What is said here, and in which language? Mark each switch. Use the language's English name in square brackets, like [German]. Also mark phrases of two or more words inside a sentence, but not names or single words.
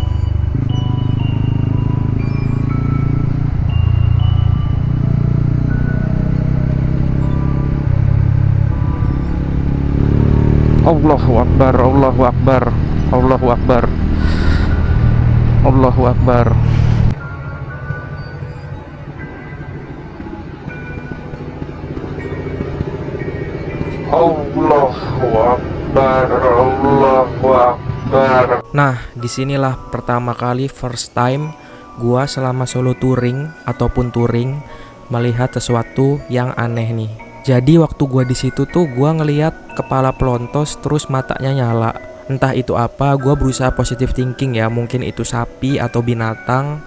[Arabic] الله أكبر الله أكبر الله أكبر الله أكبر. الله أكبر الله أكبر. [Indonesian] Nah, disinilah pertama kali [English] first time [Indonesian] gua selama [English] solo touring [Indonesian] ataupun touring melihat sesuatu yang aneh nih. Jadi waktu gua di situ tuh gua ngelihat kepala pelontos terus matanya nyala. Entah itu apa, gua berusaha [English] positive thinking [Indonesian] ya, mungkin itu sapi atau binatang.